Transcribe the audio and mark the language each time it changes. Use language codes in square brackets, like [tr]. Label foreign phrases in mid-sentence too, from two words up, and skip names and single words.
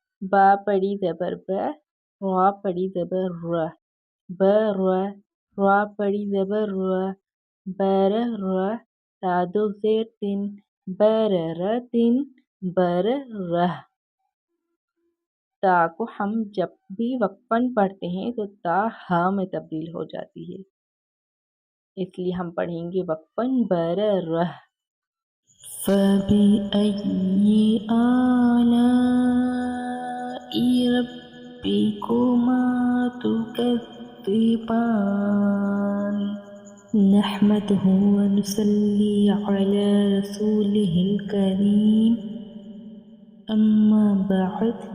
[ur] با پڑی زبر ب، را پڑی زبر ر، بر، را پڑی زبر ر، بر ر، تادو زیر تن، بر رتن، بر رہ۔ تا کو ہم جب بھی وقفاً پڑھتے ہیں تو تا ہا میں تبدیل ہو جاتی ہے، اس لیے ہم پڑھیں گے وقفاً بر رہ۔ [ar] فَبِأَيِّ آلَاءِ رَبِّكُمَا تُكَذِّبَانِ نَحْمَدُهُ وَنُصَلِّي عَلَى رَسُولِهِ الْكَرِيمِ أَمَّا بَعْدُ